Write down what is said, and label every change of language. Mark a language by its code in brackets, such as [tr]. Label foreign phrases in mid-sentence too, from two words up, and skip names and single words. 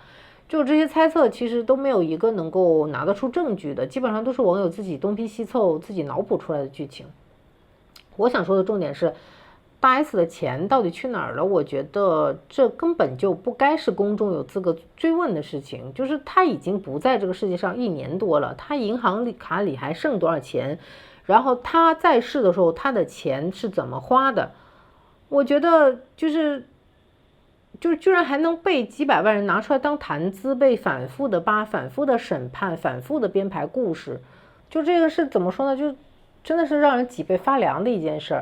[zh] 就這些猜測其實都沒有一個能夠拿得出證據的，基本上都是網友自己東拼西湊自己腦補出來的劇情。我想說的重點是大 S 的錢到底去哪兒了，我覺得這根本就不該是公眾有資格追問的事情。就是他已經不在這個世界上1年多了，他銀行卡裡還剩多少錢，然後他在世的時候他的錢是怎麼花的，我覺得就是居然還能被幾百萬人拿出來當談資，被反复的扒，反复的審判，反复的編排故事，就這個是怎麼說呢，就真的是讓人脊背發涼的一件事兒。